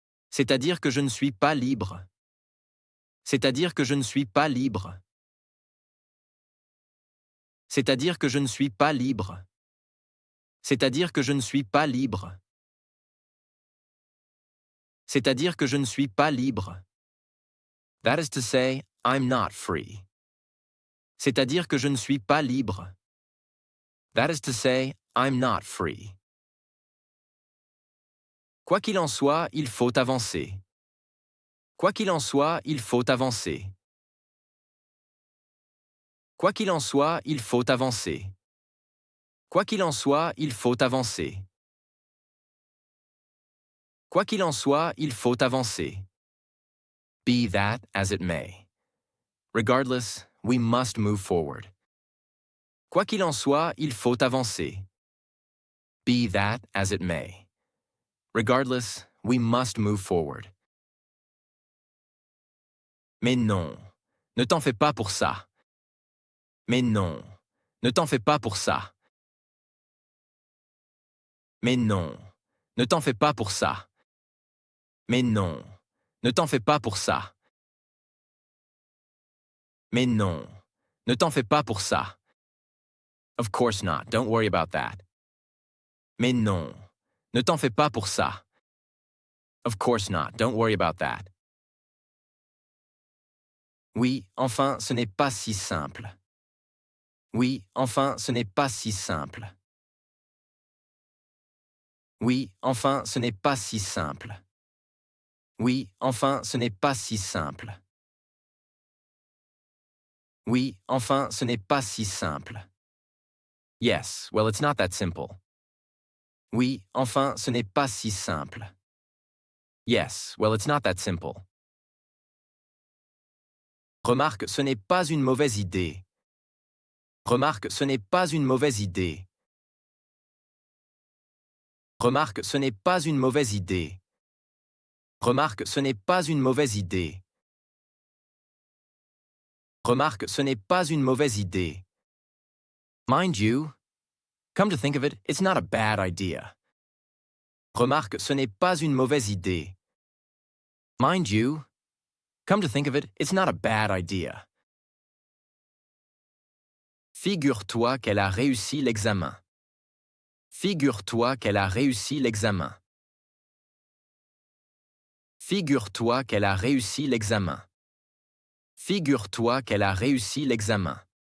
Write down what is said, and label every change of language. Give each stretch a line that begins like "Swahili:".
French: C'est-à-dire que je ne suis pas libre. C'est-à-dire que je ne suis pas libre. C'est-à-dire que je ne suis pas libre. C'est-à-dire que je ne suis pas libre. C'est-à-dire que je ne suis pas libre.
English: That is to say, I'm not free.
French: C'est-à-dire que je ne suis pas libre.
English: That is to say, I'm not free.
French: Quoi qu'il en soit, il faut avancer. Quoi qu'il en soit, il faut avancer. Quoi qu'il en soit, il faut avancer. Quoi qu'il en soit, il faut avancer. Quoi qu'il en soit, il faut avancer.
English: Be that as it may. Regardless, we must move forward.
French: Quoi qu'il en soit, il faut avancer.
English: Be that as it may. Regardless, we must move forward.
French: Mais non, ne t'en fais pas pour ça. Mais non, ne t'en fais pas pour ça. Mais non, ne t'en fais pas pour ça. Mais non, ne t'en fais pas pour ça. Mais non, ne t'en fais pas pour ça.
English: Of course not, don't worry about that.
French: Mais non, ne t'en fais pas pour ça.
English: Of course not, don't worry about that.
French: Oui, enfin, ce n'est pas si simple. Oui, enfin, ce n'est pas si simple. Oui, enfin, ce n'est pas si simple. Oui, enfin, ce n'est pas si simple. Oui, enfin, ce n'est pas si simple.
English: Yes, well, it's not that simple.
French: Oui, enfin, ce n'est pas si simple.
English: Yes, well, it's not that simple.
French: Remarque, ce n'est pas une mauvaise idée. Remarque, ce n'est pas une mauvaise idée. Remarque, ce n'est pas une mauvaise idée. Remarque, ce n'est pas une mauvaise idée. Remarque, ce n'est pas une mauvaise idée.
English: Mind you, come to think of it, it's not a bad idea.
French: Remarque, ce n'est pas une mauvaise idée.
English: Mind you, come to think of it, it's not a bad idea.
French: Figure-toi qu'elle a réussi l'examen. Figure-toi qu'elle a réussi l'examen. Figure-toi qu'elle a réussi l'examen. Figure-toi qu'elle a réussi l'examen.